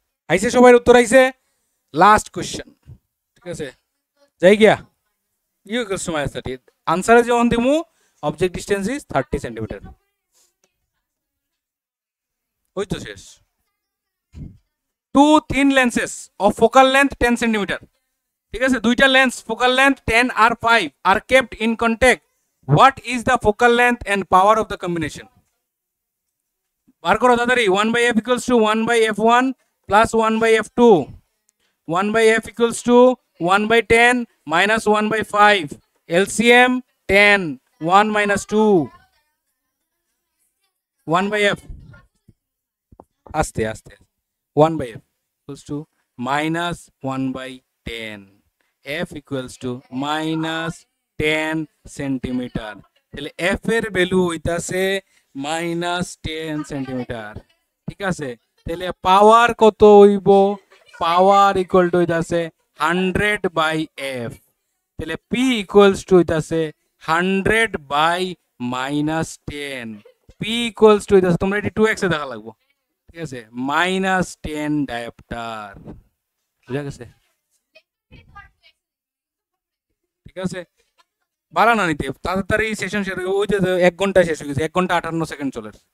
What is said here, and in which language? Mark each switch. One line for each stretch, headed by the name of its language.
Bangla: আইছে সবার উত্তর আইছে, লাস্ট কোশ্চেন, ঠিক আছে, যাই গিয়া u = -30, আনসারে যখন দিমু অবজেক্ট ডিসটেন্স ইজ 30 সেন্টিমিটার, ওই তো শেষ।
English: two thin lenses of focal length 10 centimeter.
Bangla: ঠিক আছে, দুইটা lens
English: focal length 10 আর 5 are kept in contact. What is the focal length and power of the combination?
Bangla: বার করো তাড়াতাড়ি।
English: 1 by f equals to 1 by f1 plus 1 by f2. 1 by f equals to 1 by 10 minus 1 by 5. LCM 10, 1 minus 2. 1 by f.
Bangla: আস্তে আস্তে।
English: 1 by f equals to minus 1 by 10. f equals to minus 10 centimeter.
Bangla: তাহলে f এর value হইতাছে
English: minus 10 centimeter.
Bangla: ঠিক আছে, তাহলে পাওয়ার কত হইব? পাওয়ার ইকুয়াল টু হইতাছে 100 by f. তাহলে
English: p equals to
Bangla: হইতাছে
English: 100 by minus 10. p equals to
Bangla: হইতাছে, তোমরা এটি 2x এ দেখা লাগবো। ঠিক আছে,
English: minus 10 diopter।
Bangla: বুঝা গেছে? ঠিক আছে, বাড়ানো নিতে তাড়াতাড়ি সেশন শেষ হয়ে, ওই যে 1 ঘন্টা শেষ হয়ে গেছে, 1 ঘন্টা 58 সেকেন্ড চলে।